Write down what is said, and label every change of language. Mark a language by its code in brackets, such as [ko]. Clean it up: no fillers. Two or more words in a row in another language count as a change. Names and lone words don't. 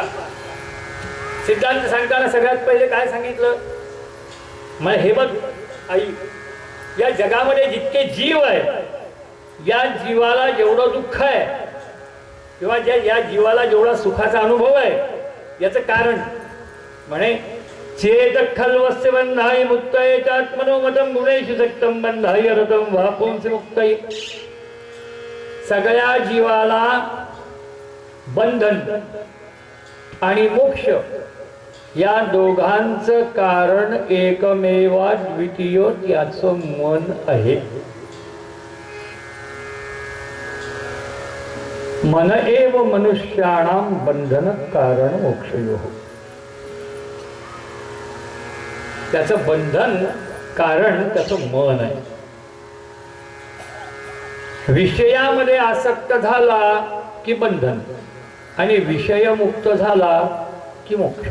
[mr] सिद्धांत सांगताना सगळ्यात पहिले काय सांगितलं, मग हे बघ आई, या जगामध्ये जितके जीव आहे, या जीवाला जेवढं दुःख आहे किंवा या जीवाला जेवढा सुखाचा अनुभव आहे, याचं कारण म्हणे [sa] चेत खल्वस्य बंधाय मुक्तये चात्मनोमतम गुणेषु सक्तम बंधाय रतम वापुंसि मुक्तये. [mr] सगळ्या जीवाला बंधन आणि मोक्ष या दोघांचं कारण [sa] एकमेवा द्वितीय [mr] त्याचं मन आहे. [sa] मन एव मनुष्याणाम बंधन कारण मोक्षयोः. [mr] त्याचं बंधन कारण त्याचं मन आहे. विषयामध्ये आसक्त झाला की बंधन आणि विषयमुक्त झाला की मोक्ष.